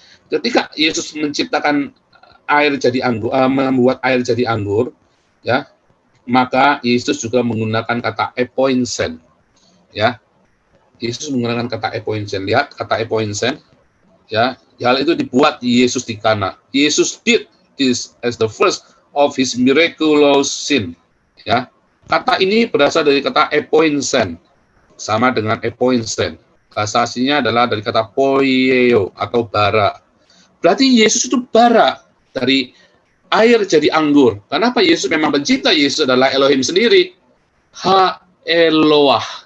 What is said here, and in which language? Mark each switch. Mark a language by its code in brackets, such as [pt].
[id] Ketika Yesus menciptakan air jadi anggur, membuat air jadi anggur, ya, maka Yesus juga menggunakan kata epoinsen, ya. Yesus menggunakan kata epoinsen. Lihat kata epoinsen, ya. Hal itu dibuat Yesus di Kana. [en] Yesus did this as the first of his miraculous sin. [id] Ya, kata ini berasal dari kata epoinsen, sama dengan epoinsen. Bahasa aslinya adalah dari kata poieo atau bara. Berarti Yesus itu bara dari air jadi anggur. Kenapa? Yesus memang pencipta, Yesus adalah Elohim sendiri. Ha Eloah.